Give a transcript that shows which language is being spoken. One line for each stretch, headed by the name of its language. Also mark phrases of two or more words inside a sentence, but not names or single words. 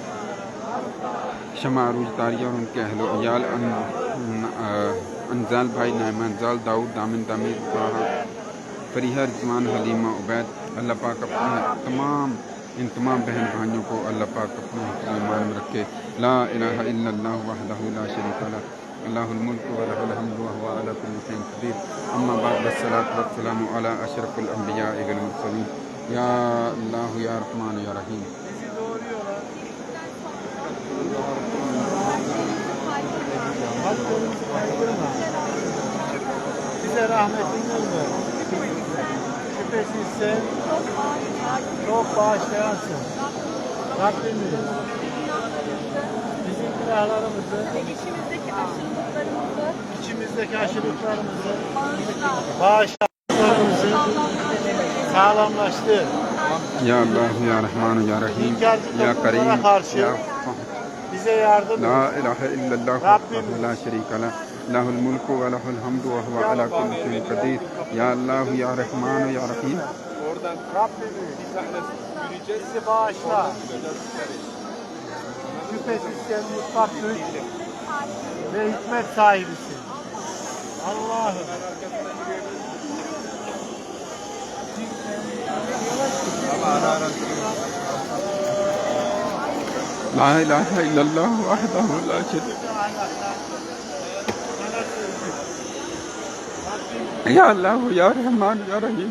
Urdu: شمع عروج طاریہ اور ان کے اہل و عیال، انزال بھائی، نائمہ انزال، داؤد، دامن تعمیر، فریحہ رضوان، حلیمہ عبید، اللہ پاک ان تمام بہن بھائیوں کو اللہ پاک اپنے حفظ و ایمان میں رکھے،
Arabic: لا الہ الا اللہ وحدہ لا شریک لہ، اللہ الملک ولہ الحمد وہو علی کل شیء قدیر، اما بعد، والصلاۃ والسلام علی اشرف الانبیاء والمرسلین، یا اللہ یا رحمان یا رحیم۔
Turkish: Bize rahmetini ver. Şüphesiz sen çok bağışlayansın. Rabbimiz bizim günahlarımızı, içimizdeki aşırılıklarımızı bağışladıklarımızı sağlamlaştır.
Arabic: یا اللہ یا رحمان یا رحیم یا کریم یا
Turkish: Bize yardım
Arabic: لا
Turkish: et.
Arabic: الہ الا اللہ وحدہ لا شریک لہ، لہ الملک ولہ الحمد وہو علی کل شیء قدیر، یا اللہ یا رحمان یا رحیم۔
Turkish: Rabbimiz bizi bağışla. Şüphesiz sen mutlak güç ve hikmet sahibisin. Allah'ım.
Arabic: لا الہ الا اللہ وحدہ لا شریک، یا اللہ یا رحمان یا رحیم،